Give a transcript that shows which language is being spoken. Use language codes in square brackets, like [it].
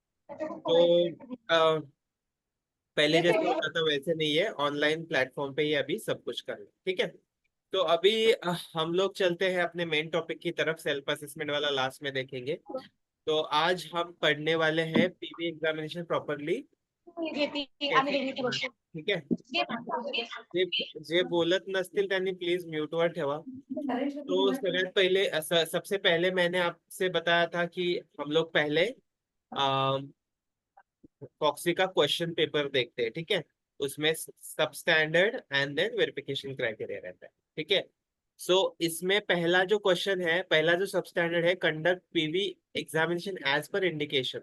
[hi] तो अ, पहले जैसे होता था वैसे नहीं है, ऑनलाइन प्लेटफॉर्म पे ही अभी सब कुछ करना। ठीक है, तो अभी हम लोग चलते हैं अपने मेन टॉपिक की तरफ, सेल्फ असेसमेंट वाला लास्ट में देखेंगे। तो आज हम पढ़ने वाले हैं पीवी एग्जामिनेशन प्रॉपरली कैसे करना है। [mr] ठीक है, जे जे बोलत नसतील त्यांनी प्लीज म्यूट वर ठेवा। [hi] तो सगळ्यात पहले सबसे पहले मैंने आपसे बताया था कि हम लोग पहले प्रॉक्सी का क्वेश्चन पेपर देखते हैं। ठीक है, उसमें सब standard and then verification criteria रहता है। ठीक है, सो इसमें पहला जो क्वेश्चन है, पहला जो सब स्टैंडर्ड है, [en] Conduct PV examination as per indication.